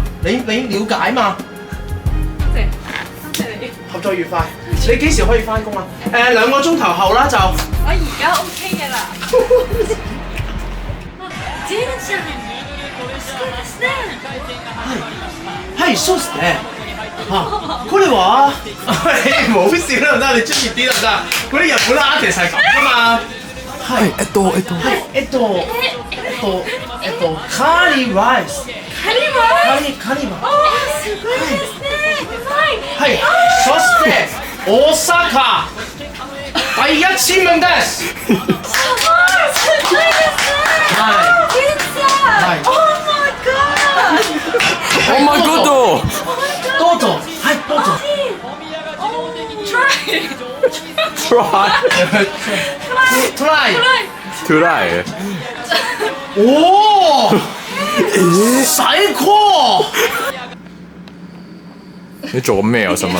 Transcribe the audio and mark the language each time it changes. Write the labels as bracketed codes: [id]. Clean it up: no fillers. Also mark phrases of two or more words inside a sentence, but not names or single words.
[yue] 你了解嘛？多謝你。合作愉快。你幾時可以翻工啊？2個鐘頭後啦就。我而家 OK 嘅啦。 [ja] 係そうですね。これは [yue] 唔好笑得唔得？你專業啲得唔得？嗰啲日本 artist 係咁噶嘛。係カリライス。 [ja] カリライス。すごいですね。はい。そして大阪第1チームです。はい。 [en] Oh my god！ [ja] どうぞ。はいどうぞ。 [en] Try。 Try。おお。 [ja] 最高。 [yue] 你做緊咩啊？我想問下。